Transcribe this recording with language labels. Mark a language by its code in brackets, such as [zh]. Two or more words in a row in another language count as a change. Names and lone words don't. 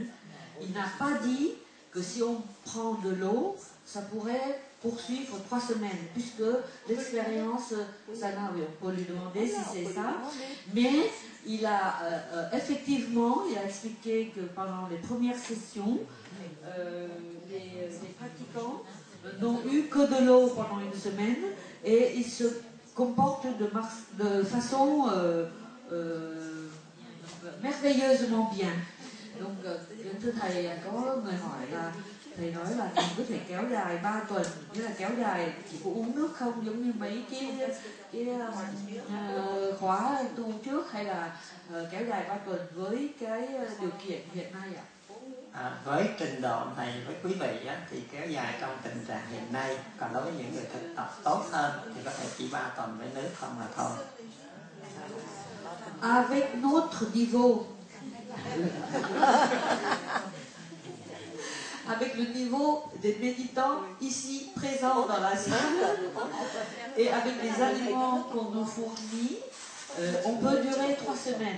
[fr] Il n'a pas dit que si on prend de l'eau, ça pourrait poursuivre 3 semaines, puisque l'expérience, ça n'a, on peut lui demander si c'est ça, mais il a effectivement, il a expliqué que pendant les premières sessions, les pratiquants n'ont eu que de l'eau pendant une semaine et ils se comportent de façon merveilleusement bien. Donc, [vi] thưa thầy, có người hỏi là thầy nói là mình có thể kéo dài 3 tuần, nghĩa là kéo dài chỉ có uống nước không, giống như mấy cái khóa tu trước, hay là kéo dài 3 tuần với cái điều kiện hiện nay ạ? Với trình độ này với quý vị á, thì kéo dài trong tình trạng hiện nay, còn đối với những người thực tập tốt hơn thì có thể chỉ 3 tuần với nước không là thôi. [fr] Avec notre niveau avec le niveau des méditants ici présents dans la salle et avec les aliments qu'on nous fournit, on peut durer 3 semaines.